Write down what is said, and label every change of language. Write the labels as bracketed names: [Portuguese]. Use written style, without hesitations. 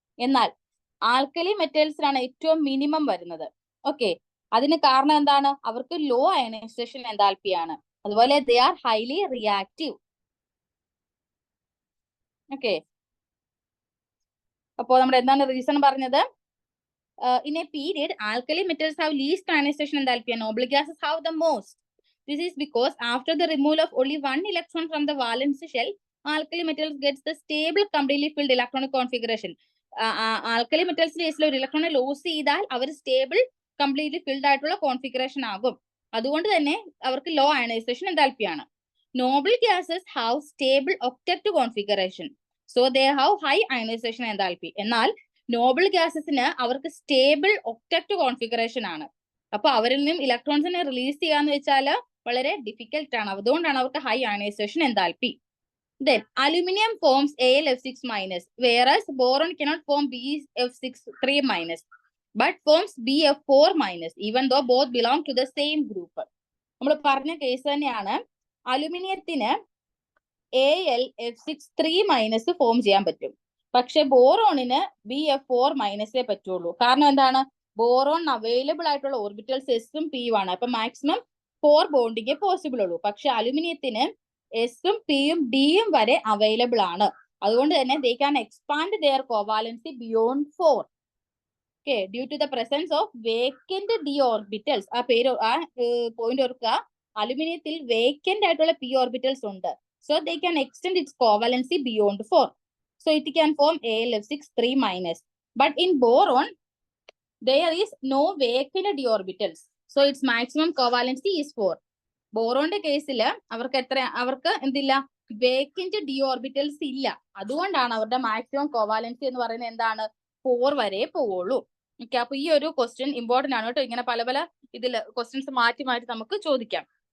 [Malayalam] എന്നാൽ ആൽക്കലി മെറ്റൽസിനാണ് ഏറ്റവും മിനിമം വരുന്നത്. ഓക്കെ, അതിന് കാരണം എന്താണ്? അവർക്ക് ലോ അയനൈസേഷൻ എൻതാൽപ്പി ആണ്. അതുപോലെ [English] They are highly reactive. [Malayalam] Okay, അപ്പോൾ നമ്മുടെ എന്താണ് റീസൺ പറഞ്ഞത്? [English] In a period, alkali metals have least ionization enthalpy and noble gases have the most. This is because after the removal of only one electron from the valence shell, alkali metals gets the stable, completely filled electronic configuration. [Malayalam] Alkali metals ഒരു ഇലക്ട്രോണെ loss ചെയ്താൽ അവർ stable, completely filled ആയിട്ടുള്ള configuration ആകും. അതുകൊണ്ട് തന്നെ അവർക്ക് law ionisation എൻതാൽപ്പിയാണ്. [English] Noble gases have stable octet configuration, so they have high ionisation enthalpy. [Malayalam] എന്നാൽ നോബിൾ ഗ്യാസസിന് അവർക്ക് stable octet configuration ആണ്. അപ്പൊ അവരിൽ നിന്നും ഇലക്ട്രോൺസിനെ റിലീസ് ചെയ്യാന്ന് വെച്ചാൽ വളരെ ഡിഫിക്കൽട്ട് ആണ്. അതുകൊണ്ടാണ് അവർക്ക് high ionisation enthalpy. [English] Then aluminium forms AlF6 minus, whereas boron cannot form BF3 minus, but forms BF4 minus, even though both belong to the same group. [Malayalam] നമ്മൾ പറഞ്ഞ കേസ് തന്നെയാണ്. അലുമിനിയത്തിന് AlF6 മൈനസ് ഫോം ചെയ്യാൻ പറ്റും, പക്ഷെ ബോറോണിന് BF4 മൈനസേ പറ്റുള്ളൂ. കാരണം എന്താണ്? Boron available ആയിട്ടുള്ള ഓർബിറ്റൽസ് എസും പിയും ആണ്. അപ്പൊ മാക്സിമം 4 ബോണ്ടിങ്ങേ പോസിബിൾ ഉള്ളൂ. പക്ഷെ അലുമിനിയത്തിന് എസും പിയും ഡിയും വരെ അവൈലബിൾ ആണ്. അതുകൊണ്ട് തന്നെ [English] they can expand their covalency beyond 4. Okay, due to the presence of vacant d orbitals. [Malayalam] ആ പോയിന്റ് ഓർക്കുക, അലുമിനിയത്തിൽ വേക്കന്റ് ആയിട്ടുള്ള p orbitals ഉണ്ട്. [English] So they can extend its covalency beyond 4. So it can form AlF6 minus. But in boron, there is no vacant d orbitals. So its maximum covalency is 4. [Malayalam] ബോറോന്റെ കേസിൽ അവർക്ക് എന്തില്ല, vacant D orbitals ഇല്ല. അതുകൊണ്ടാണ് അവരുടെ maximum covalency എന്ന് പറയുന്നത് എന്താണ്, 4 വരെ പോവുള്ളൂ. ഓക്കെ, അപ്പൊ ഈ ഒരു ക്വസ്റ്റ്യൻ ഇമ്പോർട്ടന്റ് ആണ് കേട്ടോ. ഇങ്ങനെ പല പല ഇതിൽ ക്വസ്റ്റ്യൻസ് മാറ്റി മാറ്റി നമുക്ക് ചോദിക്കാം.